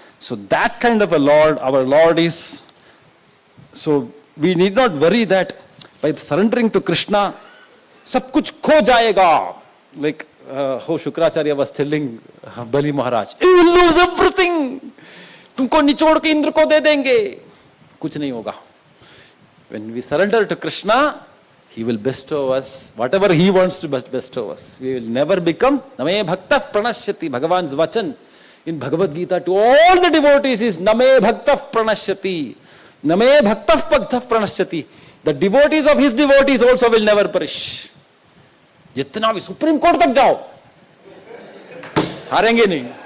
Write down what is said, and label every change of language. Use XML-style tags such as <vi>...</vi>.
<en>So that kind of a Lord, our Lord is. So we need not worry that by surrendering to Krishna,</en> <hi>sab kuch kho jayega.</hi> <en>Like how Shukracharya was telling Bali Maharaj, you will lose everything.</en> <hi>तुमको निचोड़ के इंद्र को दे देंगे. कुछ नहीं होगा.</hi> <en>When we surrender to Krishna, he will bestow us whatever he wants to bestow us. We will never become</en> <sa>Name Bhaktah Pranashyati.</sa> <en>Bhagavan's vachan in Bhagavad Gita to all the devotees is Name Bhaktah Pranashyati.</en> <sa>Name Bhaktah Bhaktah Pranashyati.</sa> <en>The devotees of his devotees also will never perish.</en> <hi>जितना भी supreme court तक जाओ हारेंगे नहीं.</hi>